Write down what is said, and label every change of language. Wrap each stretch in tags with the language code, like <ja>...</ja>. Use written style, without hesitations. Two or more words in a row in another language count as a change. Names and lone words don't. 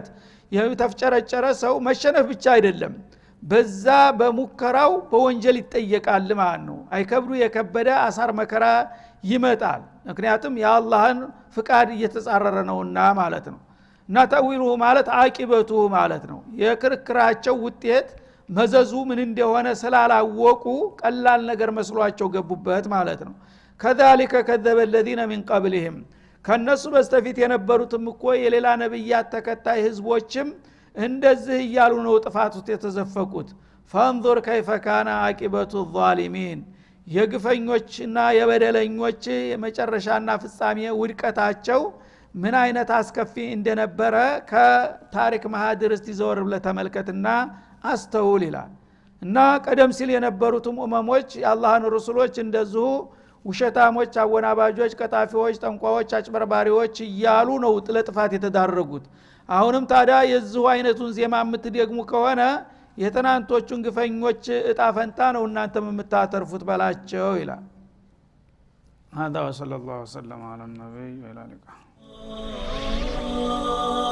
<am>የተፍጨረጨረ ሰው መሸነፍ ብቻ አይደለም በዛ በሙከራው በወንጀል ይጠየቃል ማለት ነው አይከብዱ የከበደ አሳር መከራ ይመጣል ምክንያቱም የአላህን ፍቃድ እየተጻረረ ነውና ማለት ነው እና ተእዊሉሁ ማለት አቂበቱ ማለት ነው የክርክራቸው ውጤት መዘዙ ምን እንደሆነ ስላላወቁ ቀላል ነገር መስሏቸው ገቡበት ማለት ነው</am> <ar>كذلك كذب الذين من قبلهم</ar> <am>ከነሱ በስተፊት የነበሩትም እኮ የሌላ ነብያት ተከታይ ህዝቦችም እንደዚህ እያሉ ነው ጥፋት ውስጥ የተዘፈቁት</am> <ar>فانظر كيف كان عاقبة الظالمين</ar> <am>የግፈኞችና የበደለኞች የመጨረሻና ፍጻሜ ውድቀታቸው ምን አይነት አስከፊ እንደነበረ ከታሪክ ማህደር እስቲ ዘወር ብለ ተመልከትና አስተውል ይላል እና ቀደም ሲል የነበሩትም ኡመሞች የአላህን ረሱሎች እንደዚሁ ውሸታሞች አወናባጆች ቀጣፊዎች ጠንቋዎች አጭበርባሪዎች እያሉ ነው ለጥፋት የተዳረጉት አሁንም ታዲያ የዚሁ አይነቱን ዜማ የምትደግሙ ከሆነ የትናንቶቹን ግፈኞች እጣ ፈንታ ነው እናንተም የምታተርፉት በላቸው ይላል</am> <ar>هذا وصلى الله وسلم على النبي وعلى اله</ar>